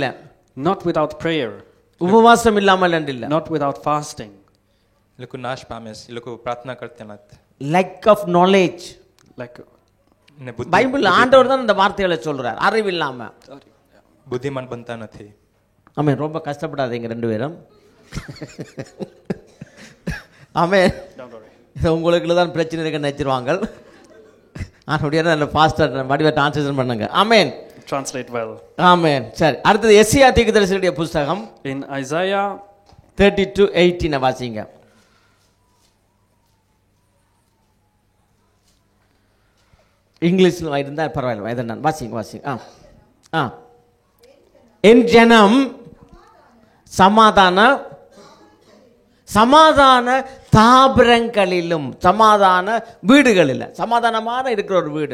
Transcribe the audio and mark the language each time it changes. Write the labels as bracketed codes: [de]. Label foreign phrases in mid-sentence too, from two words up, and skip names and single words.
[en] Not without prayer. [ta] உபவாசம் இல்லாமல் என்றில்ல. [en] Not without fasting. [gu] એ લોકો નાશ પામે છે, એ લોકો પ્રાર્થના કરતા નથી. [en] lack of knowledge. Like [gu] ને બુદ્ધિ. [ta] பைபிள் ஆண்டவர் தான் இந்த வார்த்தைகளை சொல்றார். அறிவில்லாம. [gu] બુદ્ધિમાન બનતા નથી. [ta] ஆமென். ரொம்ப கஷ்டப்படாதீங்க ரெண்டு பேரும். ஆமென். உங்களுக்கு தான் பிரச்சனை இருக்குன்னு நினைச்சிருவாங்க. நல்ல பாஸ்டர் வடிவ டிரான்ஸ்லேஷன் பண்ணுங்க. ஆமென். [en] Translate well. [ta] ஆமென். சரி, அடுத்தது எஸ்ஐயா தீர்க்கதரிசியுடைய புத்தகம் [en] In Isaiah [ta] 32:18 வாசிங்க. இங்கிலீஷ்ல இருந்தா பரவாயில்லை, இதை நான் வாசிங்க. என் ஜனம் சமாதான சமாதான தாபரங்களிலும், சமாதான வீடுகளில், சமாதானமான இருக்கிற ஒரு வீடு.